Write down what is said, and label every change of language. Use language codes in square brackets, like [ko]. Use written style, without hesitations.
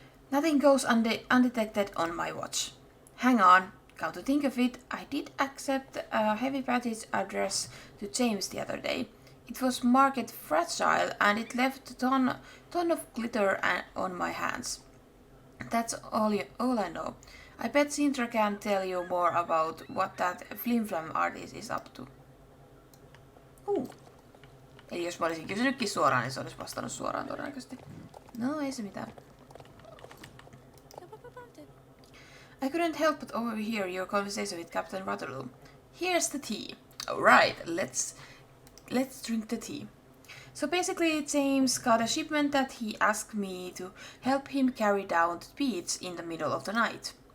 [en] Nothing goes undetected on my watch. Hang on, come to think of it, I did accept a heavy package address to James the other day. It was marked fragile and it left a ton of glitter on my hands. That's all I know. I bet Sintra can tell you more about what that flimflam artist is up to. [fi] Eli jos mä olisin kysynytkin suoraan, niin se olisi vastannut suoraan todennäköisesti. No, ei se mitään. [en] I couldn't help but overhear your conversation with Captain Waterloo. Here's the tea. Alright, let's drink the tea. So basically, James got a shipment that he asked me to help him carry down to the beach in the middle of the night.